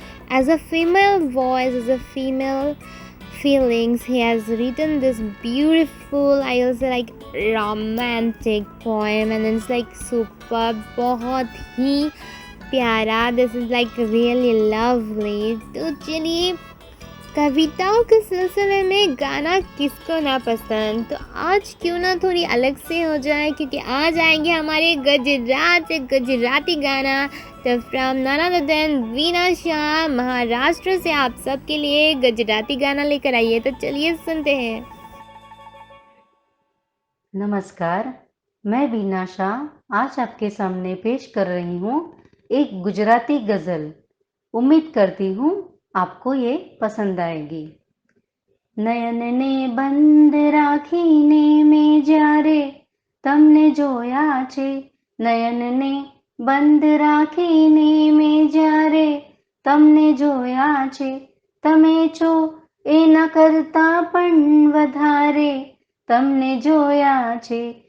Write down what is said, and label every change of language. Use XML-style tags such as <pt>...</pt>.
<en>As a female voice, as a female feelings, he has written this beautiful, I will say like romantic poem, and it's like super,</en> <hi>बहुत ही प्यारा.</hi> <en>This is like really lovely.</en> <hi>तो चलिए कविताओं के सिलसिले में गाना किसको ना पसंद, तो आज क्यों ना थोड़ी अलग से हो जाए, क्योंकि आज आएंगे हमारे गुजरात से गुजराती गाना. तो फ्रॉम ननदन वीना शाह महाराष्ट्र से आप सबके लिए गुजराती गाना लेकर आइए. तो चलिए सुनते हैं. नमस्कार, मैं वीना शाह आज आपके सामने पेश कर रही हूँ एक गुजराती गज़ल. उम्मीद करती हूँ आपको ये पसंद आएगी.</hi> <gu>નયનને બંધ રાખીને મેં જ્યારે તમને જોયા છે, નયનને બંધ રાખીને મેં જ્યારે તમને જોયા છે, તમે છો એના કરતા પણ વધારે તમને જોયા છે.</gu>